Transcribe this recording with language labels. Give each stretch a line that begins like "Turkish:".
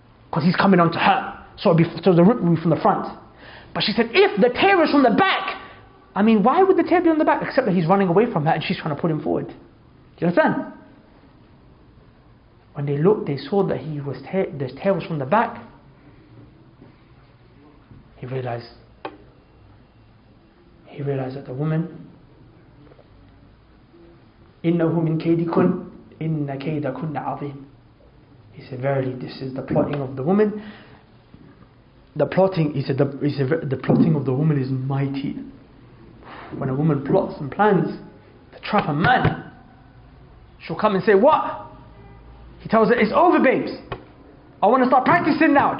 English: Because he's coming onto her. So the rip will be from the front. But she said, if the tear is from the back, I mean, why would the tear be on the back? Except that he's running away from her and she's trying to pull him forward. Do you understand? When they looked, they saw that the tear was from the back. He realized that the woman,
Arabic: إِنَّهُ مِنْ كَيْدِكُنْ إِنَّ كَيْدَكُنَّ عَظِيمٌ.
English: He said, verily, this is the plotting of the woman. The plotting of the woman is mighty. When a woman plots and plans to trap a man, she'll come and say, what? He tells her, it's over, babes. I want to start practicing now.